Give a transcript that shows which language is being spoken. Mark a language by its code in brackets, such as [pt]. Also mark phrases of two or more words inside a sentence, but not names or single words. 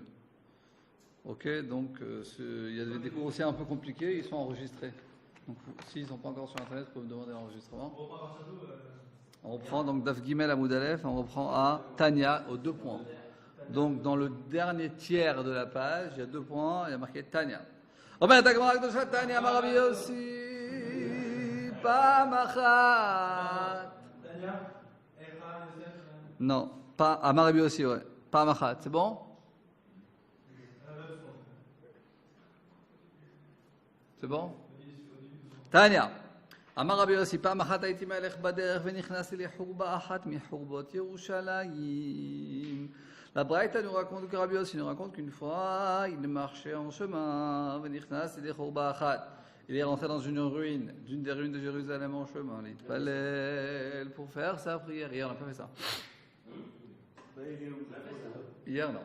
[fr] Ok, donc il y a des cours aussi un peu compliqués, ils sont enregistrés. Donc s'ils ne sont pas encore sur internet, vous pouvez me demander l'enregistrement. On reprend donc [he] דף גימל עמוד אלף, [fr] on reprend à Tanya aux 2 points. Donc dans le dernier tiers de la page, il y a 2 points, il y a marqué Tanya. [he] אומרת הגמרא הקדושה תניא אמר רבי יוסי פעם אחת. [fr] Non, pas [he] אמר רבי יוסי, [fr] ouais. [he] פעם אחת, [fr] c'est bon? C'est bon? [he] תניא אמר רבי יוסי פעם אחת הייתי מהלך בדרך ונכנסתי לחורבה אחת מחורבות ירושלים. [fr] La Braïta nous raconte que Rabbi Yossi nous raconte qu'une fois, il marchait en chemin, il est rentré dans une ruine, d'une des ruines de Jérusalem en chemin. Il fallait pour faire sa prière. Hier, on n'a pas fait ça. Hier, non.